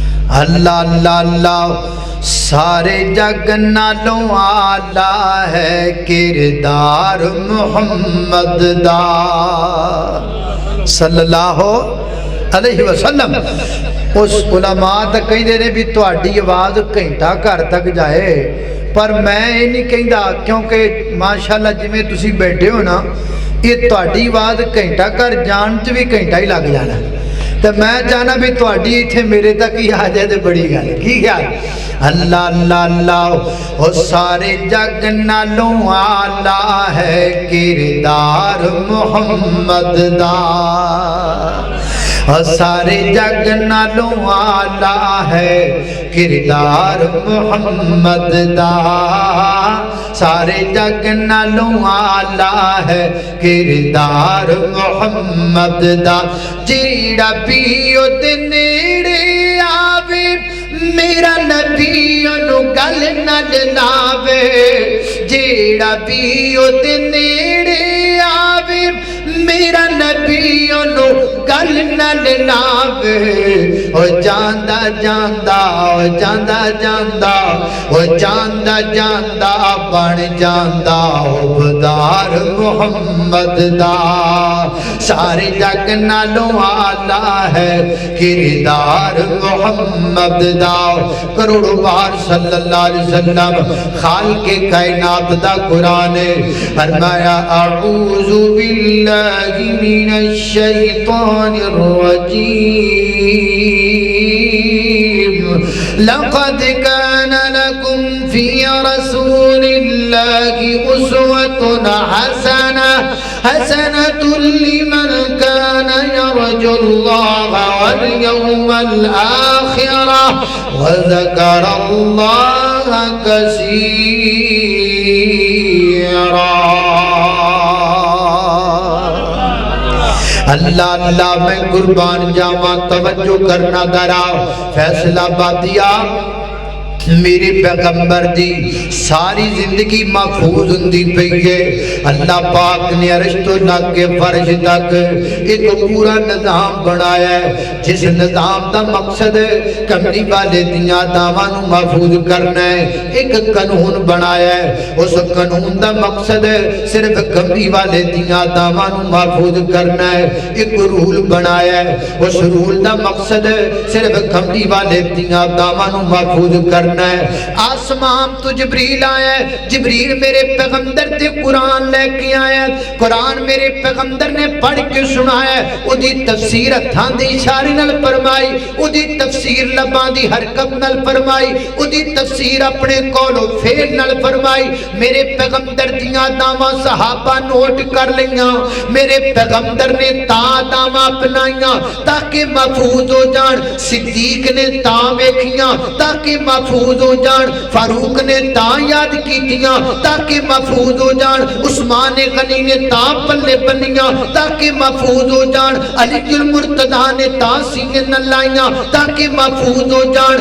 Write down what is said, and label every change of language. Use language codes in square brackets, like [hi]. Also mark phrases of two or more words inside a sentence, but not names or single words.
[pa] اللہ اللہ اللہ سارے جگ نالوں آلہ ہے کردار محمد دا [ar] صلی اللہ علیہ وسلم. [pa] اس علماء تک کہیں دے رہے بھی تہاڈی آواز گھنٹہ گھر تک جائے، پر میں یہ نہیں کہندا کیونکہ ماشاءاللہ جویں تسی بیٹھے ہو نا، یہ تہاڈی آواز گھنٹہ گھر جان چ بھی گھنٹہ ہی لگ جانا. تو میں چاہنا بھی تہاڈی ایتھے میرے تک ہی آ جائے تو بڑی گل. کی خیال؟ اللہ اللہ اللہ. او سارے جگ نالوں آلہ ہے کردار محمد دا، سارے جگ نالوں آلہ ہے کردار محمد دا، سارے جگ نالوں آلہ ہے کردار محمد دا. جیڑا پیو دے نیڑے آوے میرا نبی انو گل نہ لاوے، جیڑا پیو دے نیڑے آوے میرا نبی انو گل نہ لاوے. او جاندا جاندا او جاندا جاندا او جاندا جاندا بن جاندا عبدار محمد دا. سارے جگ نالوں آلہ ہے کردار محمد دا. کروڑوں بار [ar] صلی اللہ علیہ وسلم [pa] خالق کائنات دا قرآن فرمایا [ar] اعوذ باللہ من الشیطان الرجیم لقد كان لكم في رسول الله أسوة حسنة لمن كان يرجو الله واليوم الآخر وذكر الله كثيرا. [pa] اللہ اللہ میں قربان جاواں توجہ کرنا ذرا. فیصلہ آبادیہ میرے پیغمبر دی ساری زندگی محفوظ ہوندی پئی ہے. اللہ پاک نے عرش تو لگ کے فرش تک ایک پورا نظام بنایا ہے، جس نظام دا مقصد کملی والے دیاں داواں نو محفوظ کرنا ہے. ایک قانون بنایا ہے، اس قانون دا مقصد صرف کملی والے دیاں داواں نو محفوظ کرنا ہے. ایک رول بنایا ہے، اس رول دا مقصد صرف کملی والے دیاں داواں نو محفوظ کرنا ہے. آسمان تو جبریل آیا ہے، جبریل میرے پیغمبر تے قرآن لے کے آیا ہے، قرآن میرے پیغمبر نے پڑھ کے سنایا ہے. او دی تفسیر ہتھاں دی اشارے نال فرمائی، او دی تفسیر لباں دی حرکت نال فرمائی، او دی تفسیر اپنے قول و فعل نال فرمائی. میرے پیغمبر دیاں داواں صحابہ نوٹ کر لیاں، میرے پیغمبر نے داواں اپنائیاں تاکہ محفوظ ہو جان. صدیق نے ویکھیاں تاکہ محفوظ ہو جان، فاروق نے یاد کیتیاں تاکہ محفوظ ہو جان، عثمان غنی نے پلے بنیاں تاکہ محفوظ ہو جان، علی المرتضی نے سینے نہ لائیاں تاکہ محفوظ ہو جان.